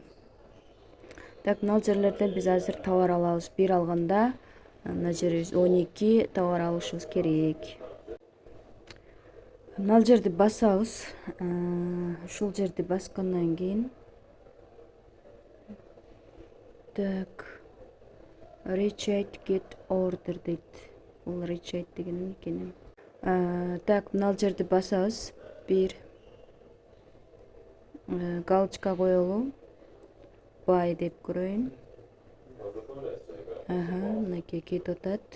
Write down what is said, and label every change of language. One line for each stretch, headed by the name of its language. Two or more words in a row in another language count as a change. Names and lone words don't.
Kyrgyz: Так, мына жерлерден биз азыр товар алабыз. Бир алганда мына жерибиз 12 товар алышыбыз керек. Мына жерди басабыз. Ушул жерди баскандан кийин так,
English: recheck get order дейт.
Kyrgyz: Бул recheck деген экен. Так, мына жерди басабыз. Бир галочка коелу. Buy деп көрөйүн. Мынакей кетип атат.